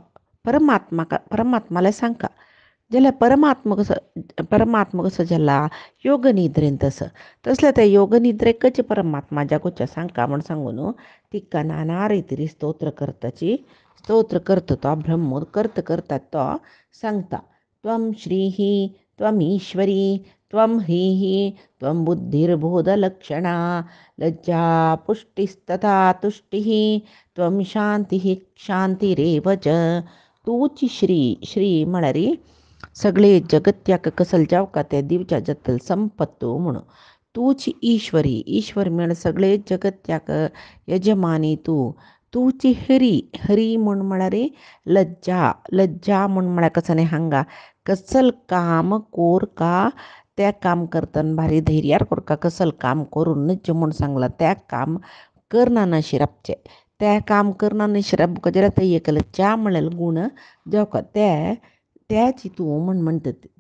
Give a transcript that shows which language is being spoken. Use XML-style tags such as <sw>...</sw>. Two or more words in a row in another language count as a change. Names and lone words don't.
<kok>परमात्माला सांगता जाल्यार परमात्मा कसो जाला योगनिद्रेन तसले त्या योगनिद्रेकचे परमात्मा जागोवचे सांगता म्हूण सांगून तिका नाना रितीरी स्तोत्र करता तो ब्रह्मो करता तो सांगता</kok> <sa>त्वं श्रीः त्वं ईश्वरी त्वं ह्रीः त्वं बुद्धिर्बोधलक्षणा लज्जा पुष्टिस्तथा तुष्टिः त्वं शांतिः शांतिरेव च.</sa> <kok>तूची श्री म्हळ्यार सगळे जगत्याक कसल जावका ते दिवच्या जतल संपत्तू म्हणून तूची ईश्वर म्हण सगळे जगत्याक यजमानी तूची हरी म्हूण म्हळ्यार लज्जा म्हूण म्हळ्यार कसं न्ही हांगा कसल काम कोर का त्या काम करतना भारी धैर्यार कोरका कसल काम करून नज म्हूण सांगला त्या काम करना न शिरपचे त्या काम करना न शिरप जाल्यार ते एक लज्जा म्हळ्यार गुण जावका त्याची तूं म्हूण म्हणटा तो.</kok>